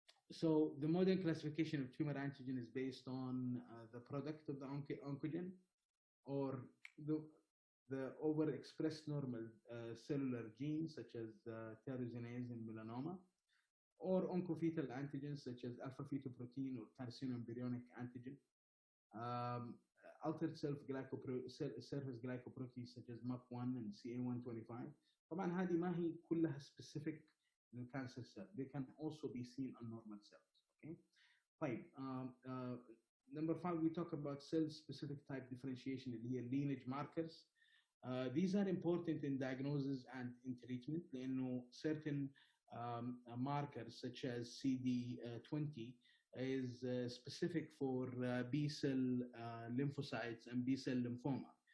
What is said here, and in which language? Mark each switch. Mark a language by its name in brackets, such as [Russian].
[English] So the modern classification of tumor antigen is based on the product of the oncogen or the overexpressed normal cellular genes such as tyrosinase in melanoma, or oncofetal antigens such as alpha fetoprotein or carcinoembryonic antigen, altered surface glycoproteins such as MAP1 and CA125. [Arabic] طبعا هذه ما هي كلها specific للcancer cell. [English] They can also be seen on normal cells. Okay. طيب number 5 we talk about cell specific type differentiation [Arabic] اللي هي [English] lineage markers. These are important in diagnosis and in treatment لأنه certain markers such as CD20 is specific for B cell lymphocytes and B cell lymphoma.